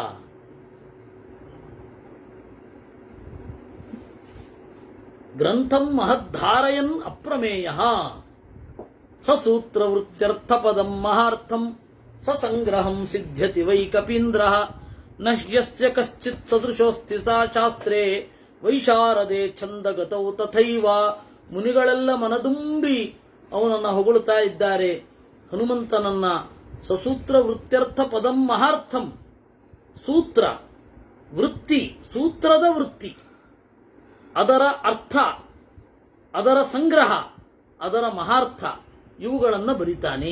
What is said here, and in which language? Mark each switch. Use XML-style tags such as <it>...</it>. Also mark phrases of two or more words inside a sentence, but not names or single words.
<sa>ಗ್ರಂಥಂ ಮಹದ್ಧಾರಯನ್ ಅಪ್ರಮೇಯ ಸಸೂತ್ರ ವೃತ್ಯರ್ಥ ಪದಂ ಮಹಾರ್ಥಂ ಸಸಂಗ್ರಹಂ ಸಿದ್ಧ್ಯತಿ ವೈ ಕಪೀಂದ್ರ ನಶ್ಯಸ್ಯ ಕಶ್ಚಿತ್ ಸದೃಶೋಸ್ತಿ ಸಾ ಶಾಸ್ತ್ರೇ ವೈಶಾರದೆ ಛಂದಗತೌ ತಥೈವ.</sa> <kn>ಮುನಿಗಳೆಲ್ಲ ಮನದುಂಬಿ ಅವನನ್ನ ಹೊಗಳುತ್ತಾ ಇದ್ದಾರೆ, ಹನುಮಂತನನ್ನ.</kn> <sa>ಸಸೂತ್ರ ವೃತ್ಯರ್ಥ ಪದಂ ಮಹಾರ್ಥಂ,</sa> <kn>ಸೂತ್ರ ವೃತ್ತಿ, ಸೂತ್ರದ ವೃತ್ತಿ ಅದರ ಅರ್ಥ, ಅದರ ಸಂಗ್ರಹ, ಅದರ ಮಹಾರ್ಥ ಇವುಗಳನ್ನು ಬರಿತಾನೆ.</kn>